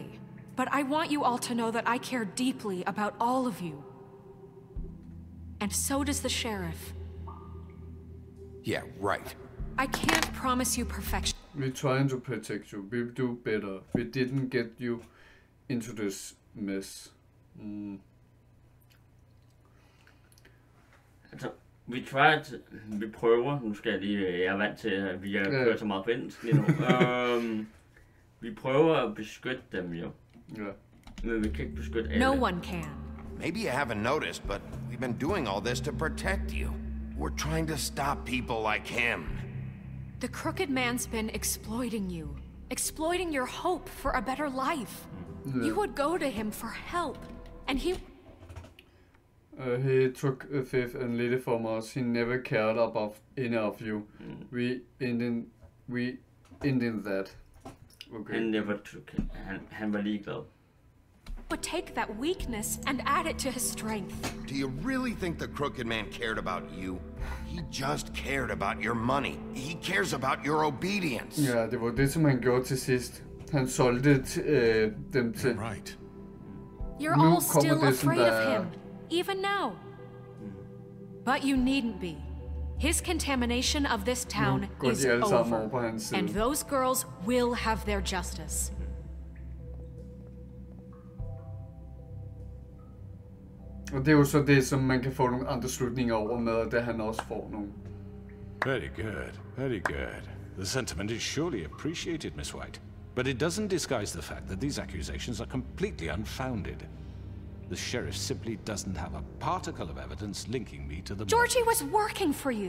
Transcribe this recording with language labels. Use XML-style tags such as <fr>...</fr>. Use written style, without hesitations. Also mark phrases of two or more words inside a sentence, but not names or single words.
<en>But I want you all to know that I care deeply about all of you. And so does the sheriff. Yeah, right. I can't promise you perfection. We're trying to protect you. We do better. We didn't get you into this mess.</en> <da>Altså, vi prøver, nu skal jeg lige, jeg er vant til, at vi har kørt så meget på engelsk lige nu. Vi prøver at beskytte dem jo.</da> <en>Yeah.</en> <da>Men vi kan ikke beskytte alle.</da> <en>No one can. Maybe you haven't noticed, but we've been doing all this to protect you. We're trying to stop people like him. The Crooked Man's been exploiting you. Exploiting your hope for a better life. Yeah. You would go to him for help. And he took a fifth and lit it from us. He never cared about any of you. We ended that. Okay.</en> <da>Han var ligeglad.</da> <en>would take that weakness and add it to his strength. Do you really think the crooked man cared about you? He just cared about your money. He cares about your obedience.</en> <da>Ja, det var det, som han gjorde til sidst. Han solgte dem til.</da> <en>Right. You're all still afraid of him, even now. But you needn't be. His contamination of this town is over, and those girls will have their justice.</en> <da>Og det er jo så det, som man kan få nogle andre slutninger over med, og det han også får nogle.</da> <en>Very good, very good. The sentiment is surely appreciated, Miss White. But it doesn't disguise the fact that these accusations are completely unfounded. The sheriff simply doesn't have a particle of evidence linking me to the... Georgie was working for you.</en>